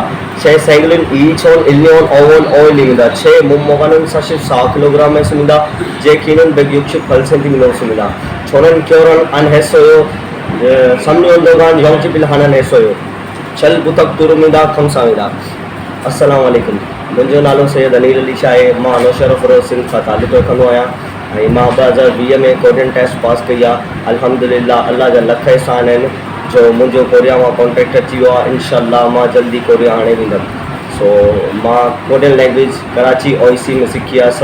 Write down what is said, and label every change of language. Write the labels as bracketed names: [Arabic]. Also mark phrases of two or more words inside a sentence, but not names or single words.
[Korean] 제 생일은 2001년 5월 5일입니다. 제 몸무게는 44kg입니다. 제 키는 168cm입니다. 저는 결혼 안 했어요. 3년 동안 영집을 하나 했어요. 잘 부탁드립니다. 감사합니다. [Arabic] السلام عليكم. [Sindhi] मुंहिंजो नालो सैयद अनील अली शाह आहे। मां नौशहरा फिरोज़ सिंध खां तालुक़ु रखंदो आहियां ऐं मां 2020 में [English] Korean test [Sindhi] पास कई आहे। अल्हम्दुलिल्लाह अल्लाह जा लख एहसान आहिनि जो मुंहिंजो कोरिया मां कॉन्ट्रैक्ट अची वियो आहे। इंशाअल्लाह मां जल्दी कोरिया हाणे वेंदुमि। सो मां [English] Korean language [Sindhi] कराची ओईसी में सिखी आहे।